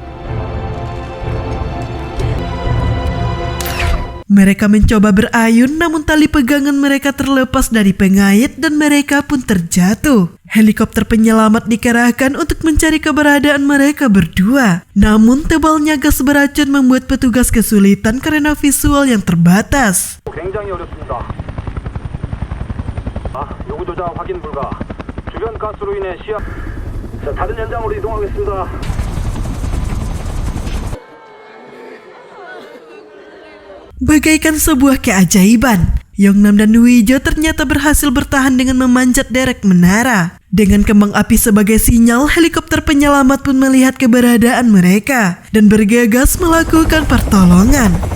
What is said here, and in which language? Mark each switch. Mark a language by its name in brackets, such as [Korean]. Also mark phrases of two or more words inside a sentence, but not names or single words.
[Indonesian] Mereka mencoba berayun, namun tali pegangan mereka terlepas dari pengait dan mereka pun terjatuh. Helikopter penyelamat dikerahkan untuk mencari keberadaan mereka berdua. Namun tebalnya gas beracun membuat petugas kesulitan karena visual yang terbatas. [Korean] 굉장히 어렵습니다. 요구 도장 확인 불가. 주변 가스로 인해 시야. 자, 다른 현장으로 이동하겠습니다. [Indonesian] Bagaikan sebuah keajaiban, Yongnam dan Wijo ternyata berhasil bertahan dengan memanjat derek menara. Dengan kembang api sebagai sinyal, helikopter penyelamat pun melihat keberadaan mereka dan bergegas melakukan pertolongan.